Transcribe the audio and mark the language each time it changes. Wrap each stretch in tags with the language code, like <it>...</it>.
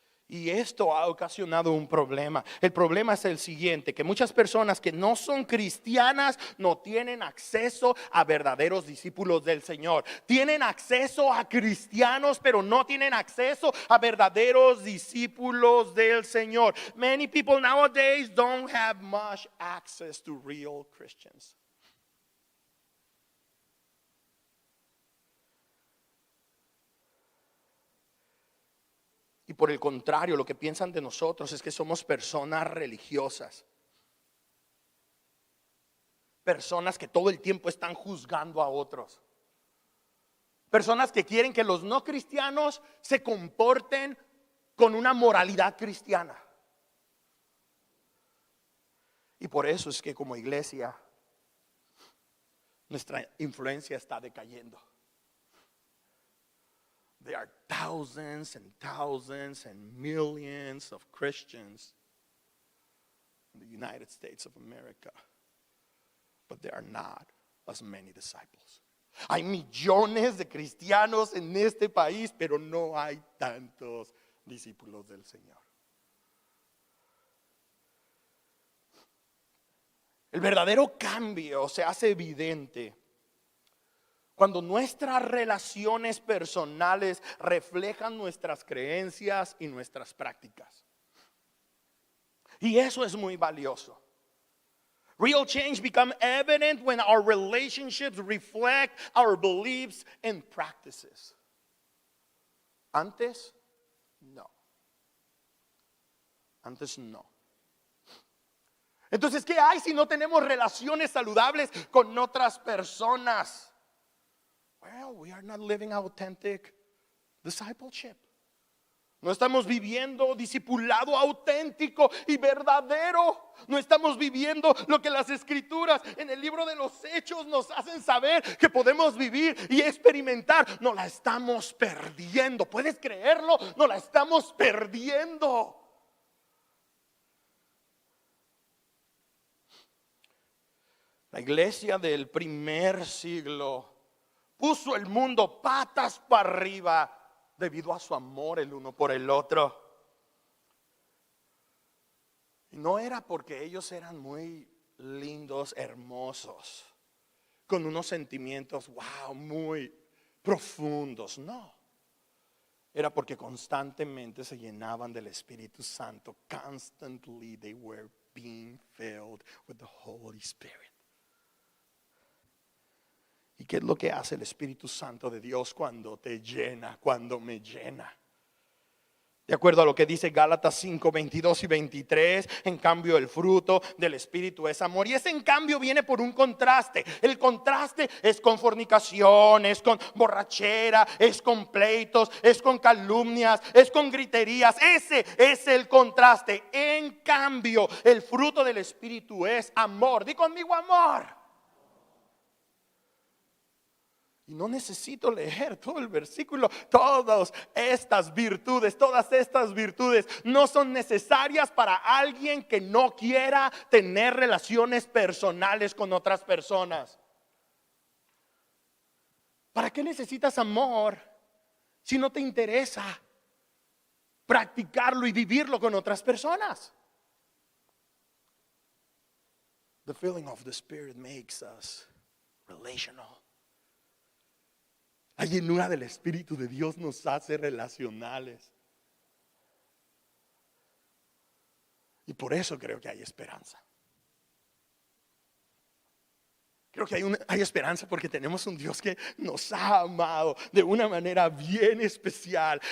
<es>Y esto ha ocasionado un problema. El problema es el siguiente: que muchas personas que no son cristianas no tienen acceso a verdaderos discípulos del Señor. Tienen acceso a cristianos, pero no tienen acceso a verdaderos discípulos del Señor.</es> <en>Many people nowadays don't have much access to real Christians.</en> <es>Y por el contrario, lo que piensan de nosotros es que somos personas religiosas. Personas que todo el tiempo están juzgando a otros. Personas que quieren que los no cristianos se comporten con una moralidad cristiana. Y por eso es que como iglesia nuestra influencia está decayendo.</es> <en>There are thousands and thousands and millions of Christians in the United States of America, but there are not as many disciples.</en> <es>Hay millones de cristianos en este país, pero no hay tantos discípulos del Señor. El verdadero cambio se hace evidente cuando nuestras relaciones personales reflejan nuestras creencias y nuestras prácticas. Y eso es muy valioso.</es> <en>Real change becomes evident when our relationships reflect our beliefs and practices.</en> <es>Antes, no. Antes no. Entonces, ¿qué hay si no tenemos relaciones saludables con otras personas?</es> <en>Well, we are not living authentic discipleship.</en> <es>No estamos viviendo discipulado auténtico y verdadero. No estamos viviendo lo que las escrituras en el libro de los Hechos nos hacen saber que podemos vivir y experimentar. No la estamos perdiendo. ¿Puedes creerlo? No la estamos perdiendo. La iglesia del primer siglo puso el mundo patas para arriba debido a su amor el uno por el otro. Y no era porque ellos eran muy lindos, hermosos, con unos sentimientos, wow, muy profundos. No. Era porque constantemente se llenaban del Espíritu Santo.</es> <en>Constantly they were being filled with the Holy Spirit.</en> <es>¿Y qué es lo que hace el Espíritu Santo de Dios cuando te llena, cuando me llena? De acuerdo a lo que dice Gálatas 5, 22 y 23, en cambio el fruto del Espíritu es amor. Y ese en cambio viene por un contraste. El contraste es con fornicación, es con borrachera, es con pleitos, es con calumnias, es con griterías. Ese es el contraste. En cambio el fruto del Espíritu es amor. Di conmigo amor. Y no necesito leer todo el versículo. Todas estas virtudes no son necesarias para alguien que no quiera tener relaciones personales con otras personas. ¿Para qué necesitas amor si no te interesa practicarlo y vivirlo con otras personas?</es> <en>The filling of the Spirit makes us relational.</en> <es>La llenura del Espíritu de Dios nos hace relacionales. Y por eso creo que hay esperanza. Creo que hay esperanza porque tenemos un Dios que nos ha amado de una manera bien especial.</es>